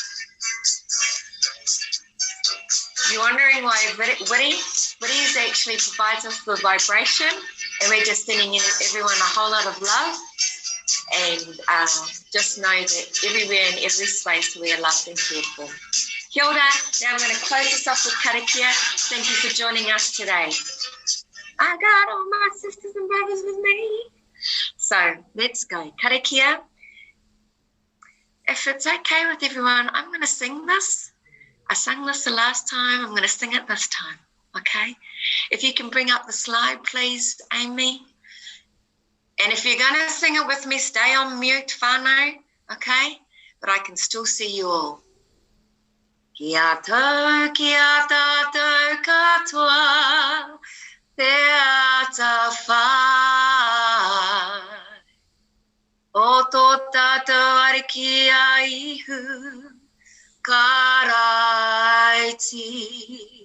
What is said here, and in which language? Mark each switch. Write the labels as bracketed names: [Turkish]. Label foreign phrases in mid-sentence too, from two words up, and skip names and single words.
[English] You're wondering why witty actually provides us the vibration, and we're just sending in everyone a whole lot of love. And just know that everywhere in every space we are loved and cared for. [Māori] Kia ora. [English] Now I'm going to close this off with karakia. Thank you for joining us today. I got all my sisters and brothers with me. So let's go. Karakia. If it's okay with everyone, I'm going to sing this. I sang this the last time. I'm going to sing it this time. Okay? If you can bring up the slide, please, Amy. And if you're going to sing it with me, stay on mute, whānau. Okay? But I can still see you all. [Māori] Kia tātou katoa, te ata whai. O tō tātou ariki a ihu, karaiti.